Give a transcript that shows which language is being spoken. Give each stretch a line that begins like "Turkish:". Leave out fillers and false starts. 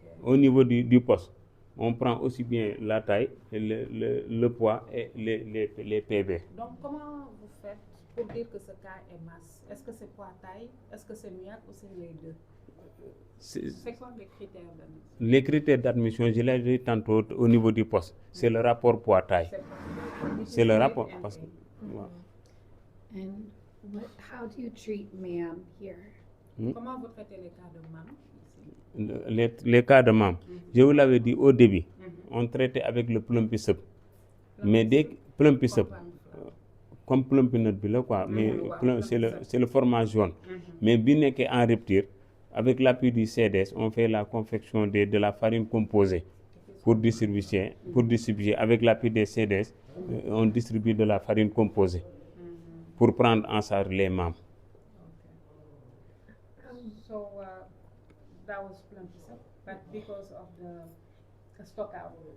French: Au niveau du poste, on prend aussi bien la taille, le poids et les PB. Donc comment vous faites pour dire que ce cas est masse? Est-ce que c'est poids taille? Est-ce que c'est MIAC ou c'est les deux? C'est quoi les critères d'admission? Les critères d'admission, je l'ai dit tantôt au niveau du poste, c'est le rapport poids-taille. C'est le rapport. Parce que, voilà.
English: And how do you treat ma'am here?
French: Comment vous traitez les cas de MAM ici? Les cas de MAM, je vous l'avais dit au début, on traitait avec le plumpy-sup. Mais dès que plumpy-sup, comme plumpy-nut bi la quoi, mais c'est le format jaune. Mais bien que en rupture, avec l'appui du CDS, on fait la confection de la farine composée pour distribuer avec l'appui des CDS, on distribue de la farine composée pour prendre en charge les MAM.
English: So that was plumpy-sup, but because of the stock out,